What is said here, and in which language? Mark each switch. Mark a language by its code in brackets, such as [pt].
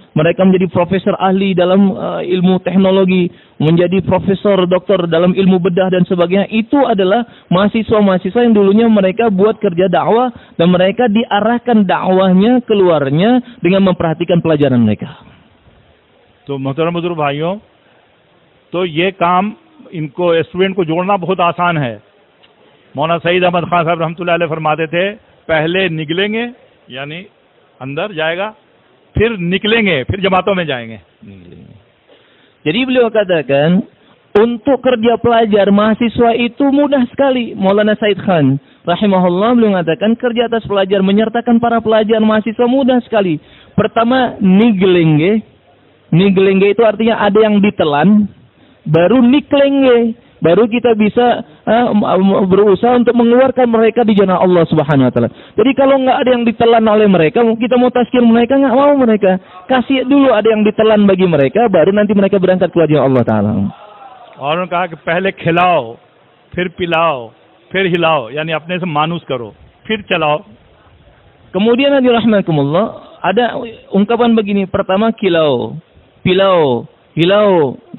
[id] Mereka menjadi profesor ahli dalam ilmu teknologi, menjadi profesor doktor dalam ilmu bedah dan sebagainya. Itu adalah mahasiswa-mahasiswa yang dulunya mereka buat kerja dakwah dan mereka diarahkan dakwahnya keluarnya dengan memperhatikan pelajaran mereka. [hi] तो मोहतरम बुजुर्ग भाइयों, तो ये काम इनको student को जोड़ना बहुत आसान है। मौलाना सईद अहमद खान साहब रहमतुल्लाह अलैह फरमाते थे, पहले निकलेंगे यानी अंदर जाएगा, फिर निकलेंगे, फिर जमातों में जाएंगे. [id] Jadi beliau katakan, untuk kerja pelajar mahasiswa itu mudah sekali. Maulana Said Khan rahimahullah beliau mengatakan kerja atas pelajar menyertakan para pelajar mahasiswa mudah sekali. Pertama, [hi] niglenge. [id] Niglenge itu artinya ada yang ditelan, baru [hi] niklenge. [id] Baru kita bisa berusaha untuk mengeluarkan mereka di jalan Allah Subhanahu Wa Taala. Jadi kalau nggak ada yang ditelan oleh mereka, kita mau tazkir mereka nggak mau mereka. Kasih dulu ada yang ditelan bagi mereka, baru nanti mereka berangkat ke wajah Allah Taala. [hi] और उन्होंने कहा कि पहले खिलाओ, फिर पिलाओ, फिर हिलाओ, यानी अपने से मानूस करो, फिर चलाओ. [id] Kemudian rahmatullah ada ungkapan begini, pertama [hi] kilau, pilau, hilau,